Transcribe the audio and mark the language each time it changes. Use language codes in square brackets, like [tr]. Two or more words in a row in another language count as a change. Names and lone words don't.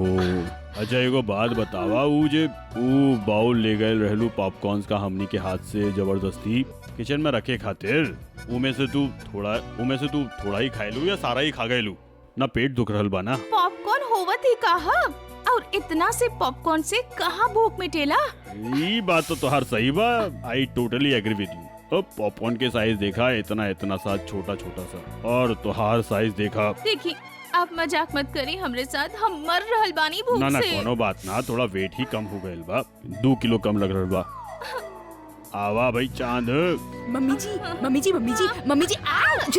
[bho] अच्छा एगो बात बतावा, ऊ बाउल ले गए रहलू पॉपकॉर्न्स का हमनी के हाथ से जबरदस्ती किचन में रखे खातिर, उमे से तू थोड़ा ही खाएलू या सारा ही खा गएलू? ना पेट दुख रहल बा ना? पॉपकॉर्न होवत ही कहा, और इतना से पॉपकॉर्न से कहाँ भूख मिटेला। ये बात तो तोहार सही बा, [en] I totally agree with you. [bho] अब पॉपकॉर्न के साइज देखा, इतना सा छोटा सा, और तोहार साइज देखा। देखी आप मजाक मत करी हमरे साथ, हम मर रहल बानी भूख ना से। कोनो बात ना, थोड़ा वेट ही कम हो गइल बा, 2 किलो कम लग रहल बा। आवा भाई चांद। मम्मी जी आउच।